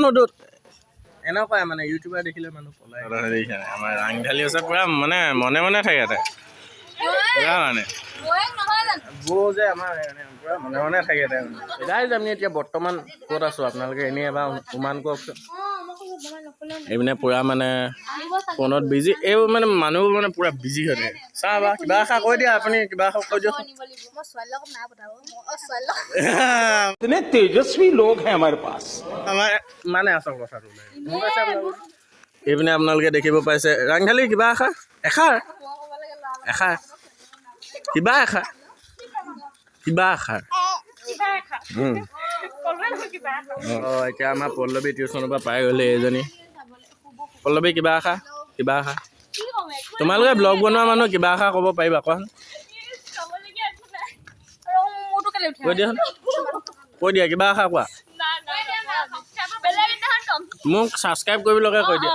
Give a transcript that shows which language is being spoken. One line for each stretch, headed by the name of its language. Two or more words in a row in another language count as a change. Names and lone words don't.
Assamese: সোধোঁ এনেকুৱাই মানে ইউটিউবাৰ দেখিলে মানুহ পলাই দেখিছে আমাৰ ৰাংঢালী হৈছে পূৰা মানে মনে মনে থাকে তাই পূৰা মানে বৌ যে আমাৰ পূৰা মনে মনে থাকে তাই গাইজ আমি এতিয়া বৰ্তমান ক'ত আছোঁ আপোনালোকে এনেই এবাৰ উমান কওকচোন এইপিনে পূৰা মানে ফোনত বিজি এইবোৰ মানে মানুহবোৰ মানে পূৰা বিজি হৈ থাকে চাহ বা কিবা এষা কৈ দিয়া আপুনি কিবা এষা কৈ দিয়ক
Hindi: इतने तेजस्वी लोग हैं हमारे पास
Assamese: আমাৰ মানে আচল কথাটো এইপিনে আপোনালোকে দেখিব পাইছে ৰাংঢালী কিবা এষাৰ কিবা এষাৰ এতিয়া আমাৰ পল্লৱী টিউশ্যনৰ পৰা পাই গ'লে এইজনী পল্লৱী কিবা এষাৰ তোমালোকে ব্লগ বনোৱা মানুহ কিবা এষাৰ ক'ব পাৰিবা কোৱাচোন কৈ দিয়া কিবা এষাৰ কোৱা মোক ছাবস্ক্ৰাইব কৰিবলৈকে কৈ দিয়া